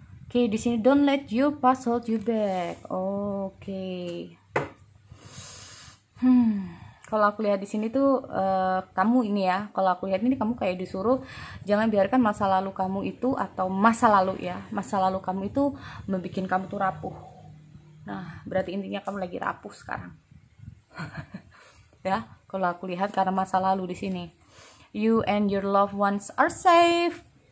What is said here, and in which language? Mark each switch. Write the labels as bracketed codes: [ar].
[en] Oke, [id] di sini [en] don't let your past hold you back. Oke. [id] Kalau aku lihat di sini tuh kamu ini ya, kalau aku lihat ini kamu kayak disuruh jangan biarkan masa lalu kamu itu atau masa lalu kamu itu membuat kamu tuh rapuh. Nah, berarti intinya kamu lagi rapuh sekarang. Ya, kalau aku lihat karena masa lalu di sini. [en] You and your loved ones are safe.